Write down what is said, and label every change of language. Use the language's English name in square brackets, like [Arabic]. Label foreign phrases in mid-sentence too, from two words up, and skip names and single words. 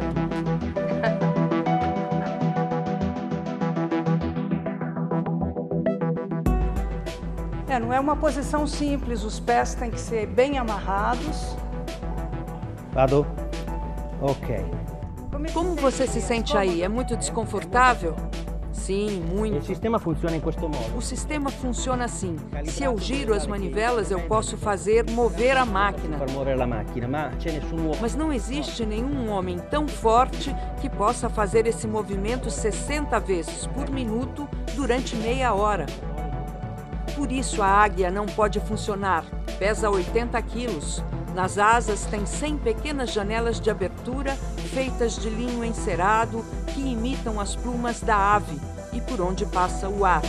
[Portuguese] Não é uma posição simples, os pés têm que ser bem amarrados. [Italian] Vado? Ok. [Portuguese] Como você se sente aí? É muito desconfortável? Sim, muito. [Italian] Il sistema funziona in questo modo. [Portuguese] O sistema funciona assim. Se eu giro as manivelas, eu posso fazer mover a máquina. [Italian] Per muovere la macchina, ma c'è nessun uomo. [Portuguese] Mas não existe nenhum homem tão forte que possa fazer esse movimento 60 vezes por minuto durante meia hora. Por isso a águia não pode funcionar. Pesa 80 quilos. Nas asas tem 100 pequenas janelas de abertura feitas de linho encerado que imitam as plumas da ave e por onde passa o ar.